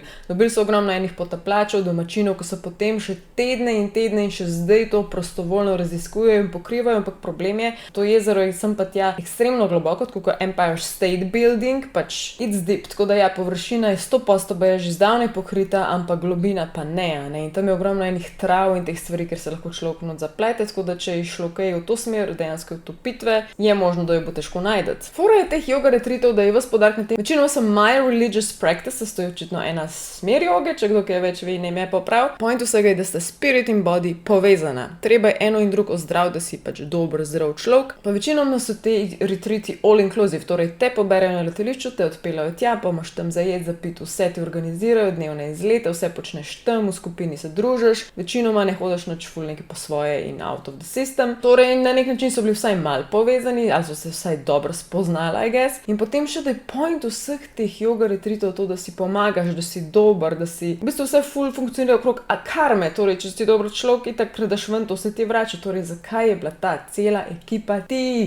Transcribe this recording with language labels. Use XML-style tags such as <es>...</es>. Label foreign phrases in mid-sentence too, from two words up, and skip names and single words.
<sl>Dobili so ogromno enih potapljačev, domačinov, ki so potem še tedne in še zdaj to prostovoljno raziskujejo in pokrivajo, ampak problem je, to jezero je sem pa tja ekstremno globoko, tako kot Empire State Building, pač</sl> <en>it's deep,</en> <sl>tako da ja, površina je 100% že zdavnaj pokrita, ampak globina pa ne. In tam je ogromno enih trav in teh stvari, ker se lahko človek not zaplete, tako da če je šlo kaj v to smer, dejansko v topitve, je možno, da jo bo težko najdeti. Fora je teh yoga retreatov, da je vas podarek na tem. Večinoma so</sl> <en>my religious practices,</en> <sl>to je očitno ena smer joge, če kdo kaj več ve, ne me poprav. Point vsega je, da sta spirit in body povezana. Treba je eno in drugo ozdraviti, da si pač dober, zdrav človek. Pa večinoma so te retreati</sl> <en>all inclusive,</en> <sl>torej te poberejo na letališču, te odpeljajo tja, pa imaš tam za jesti, za piti, vse ti organizirajo, dnevne izlete, vse počneš tam, v skupini se družiš, večinoma ne hodiš nič ful nekaj po svoje in</sl> <en>out of the system.</en> <sl>Torej na nek način so bili vsaj mal povezani, ali so se vsaj dobro spoznali,</sl> <en>I guess.</en> <sl>In potem še da je point vseh teh yoga retreatov to, da si pomagaš, da si dober, da si v bistvu vse ful funkcionira okrog karme, torej če si dober človek, itak predaš ven, to se ti vrača. Torej zakaj je bila ta cela ekipa tih?</sl>